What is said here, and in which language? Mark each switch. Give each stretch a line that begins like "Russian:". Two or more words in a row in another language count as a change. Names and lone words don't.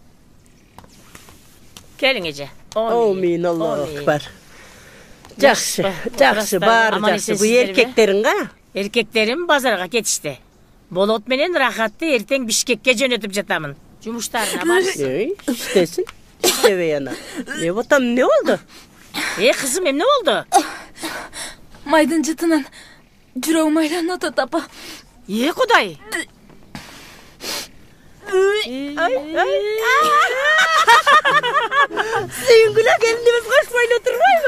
Kyrgyz: Келиң эже. Амин,
Arabic: الله أكبر.
Kyrgyz: Жакшы, бар, жакшы. Бу эркектериң га? Эркектерим базарга кетишти. Болот менен Рахатты эртең Бишкекке жөнөтүп жатамын. Жумуштарына барсын. Иштесин. Иштебей ана. Не ботам, не болду? Кызым, эмне болду? Майдын жытынан жүрөгүм айланып атат, апа. Кудай. Сүйүнгүлө келинибиз кошпойло турбайбы?